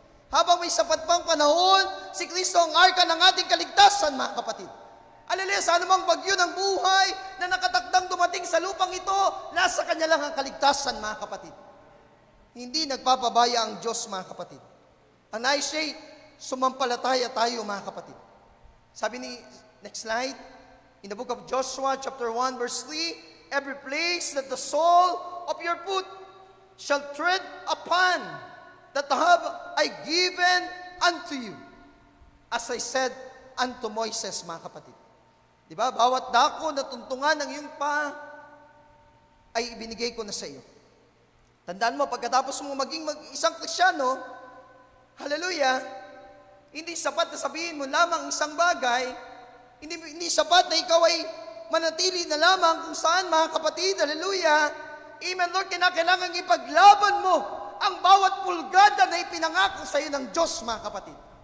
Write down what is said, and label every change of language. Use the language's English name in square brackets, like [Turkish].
[Filipino] Habang may sapat pang panahon, si Kristo ang arka ng ating kaligtasan, mga kapatid. Hallelujah, sa anumang bagyo ng buhay na nakatakdang dumating sa lupang ito, nasa Kanya lang ang kaligtasan, mga kapatid. Hindi nagpapabaya ang Diyos, mga kapatid. Ang nais siya, sumampalataya tayo, mga kapatid. Sabi ni, [English] next slide, in the book of Joshua, chapter 1, verse 3, every place that the sole of your foot shall tread upon, that have I given unto you, as I said unto Moises, mga kapatid. [Filipino] Diba? Bawat dako na tuntungan ng iyong pa, ay ibinigay ko na sa iyo. Tandaan mo, pagkatapos mo maging isang Kristiyano, hallelujah, hindi sapat na sabihin mo lamang isang bagay, hindi sapat na ikaw ay manatili na lamang kung saan, mga kapatid, hallelujah, amen, Lord, kailangan ipaglaban mo ang bawat pulgada na ipinangako sa iyo ng Diyos, mga kapatid.